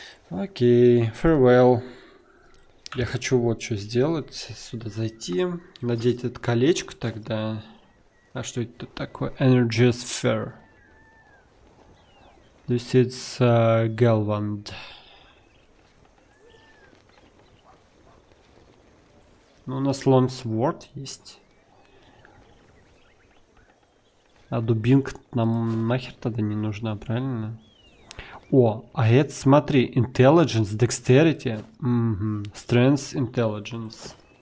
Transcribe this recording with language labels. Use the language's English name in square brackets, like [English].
[Russian] Окей, farewell. Я хочу вот что сделать. Сюда зайти. Надеть это колечко тогда. А что это такое? Energy sphere. [English] This is Galvand. [Russian] Ну, у нас long sword есть. А дубинка нам нахер тогда не нужна, правильно? О, а это смотри, intelligence, dexterity, strength, intelligence.